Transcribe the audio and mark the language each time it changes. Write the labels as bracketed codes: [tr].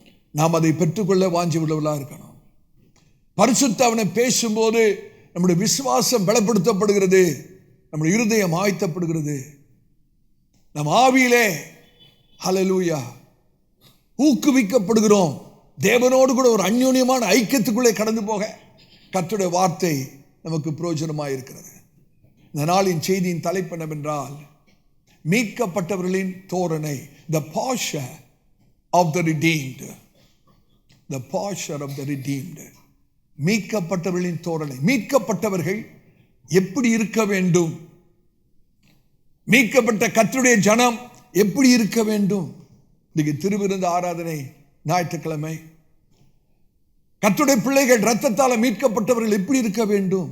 [ta] நாம் அதை பெற்றுக்கொள்ள வாஞ்சி உள்ளவர்களாக இருக்கணும். பரிசுத்த அவனை பேசும்போது நம்முடைய விசுவாசம் பலப்படுத்தப்படுகிறது, நம்முடைய இருதயம் ஆயத்தப்படுகிறது, நம் ஆவியிலே ஹல்லேலூயா ஊக்குவிக்கப்படுகிறோம். தேவனோடு கூட ஒரு அந்யோன்யமான ஐக்கியத்துக்குள்ளே கடந்து போக கர்த்தருடைய வார்த்தை நமக்கு பிரயோஜனமாக இருக்கிறது. இந்த நாளின் செய்தியின் தலைப்பு என்னவென்றால், மீட்கப்பட்டவர்களின் தோரணை, [en] the posture of the redeemed. The posture of the redeemed. [ta] மீட்கப்பட்டவர்களின் தோரணை. மீட்கப்பட்டவர்கள் எப்படி இருக்க வேண்டும்? மீட்கப்பட்ட கர்த்தருடைய ஜனம் எப்படி இருக்க வேண்டும்? இன்னைக்கு திருவிருந்து ஆராதனை ஞாயிற்றுக்கிழமை. கர்த்தருடைய பிள்ளைகள் இரத்தத்தால் மீட்கப்பட்டவர்கள் எப்படி இருக்க வேண்டும்?